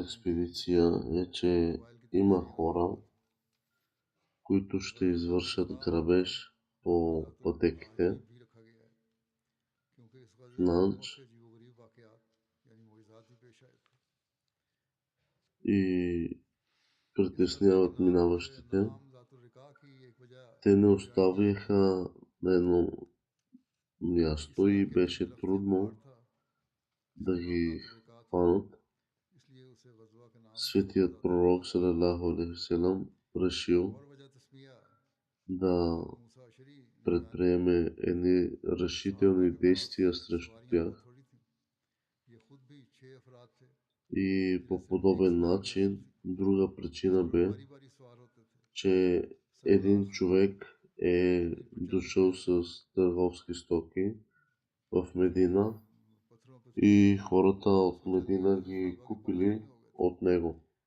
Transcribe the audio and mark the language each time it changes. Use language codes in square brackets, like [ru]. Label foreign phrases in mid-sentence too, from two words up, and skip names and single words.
[bg] експедиция е, че има хора, които ще извършат грабеж по пътеките в Нанч и притесняват минаващите. Те не оставяха на едно място и беше трудно да ги хванат. Светият пророк [ar] صلى الله عليه وسلم [bg] решил да предприеме едни решителни действия срещу тях. И по подобен начин, друга причина бе, че един човек е дошъл с търговски стоки в Медина и хората от Медина ги купили от него.